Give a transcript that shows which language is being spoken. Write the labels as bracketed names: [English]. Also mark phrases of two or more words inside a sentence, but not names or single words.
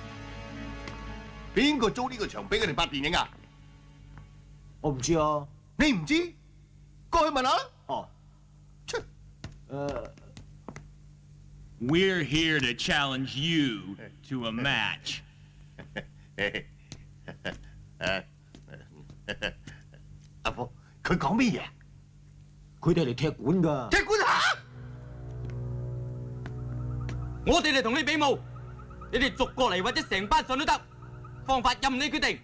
[Cantonese] 邊個租呢個場俾佢哋拍電影啊？我唔知啊。你唔知？過去問下啦。哦。 [English] We're here to challenge you to a match. [Cantonese] 阿婆，佢講咩嘢？佢哋嚟踢館㗎。踢館嚇！我哋嚟同你比武，你哋逐個嚟或者成班上都得，方法任你決定。